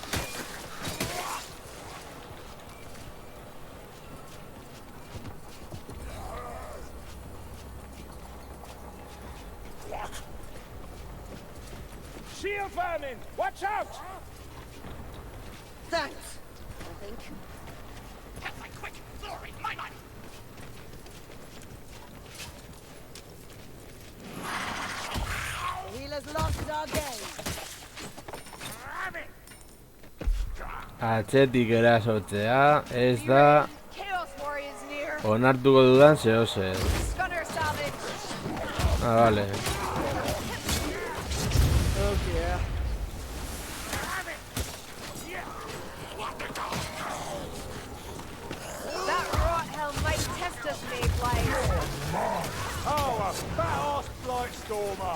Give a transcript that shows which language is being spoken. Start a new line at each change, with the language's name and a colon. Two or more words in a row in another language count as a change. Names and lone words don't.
English: Shield vermin! Watch out! Thanks, I think. Quick! Glory, my life! The healer's lost our game.
Basque: Atzetik erasotzea, ez da
English: Chaos warriors near.
Basque: onartuko dudan zehozer.
English: Stunner savage.
Basque: Vale.
English: Oh dear. That rot hell might test us, Mayflies. Oh, a fat-ass blight stormer!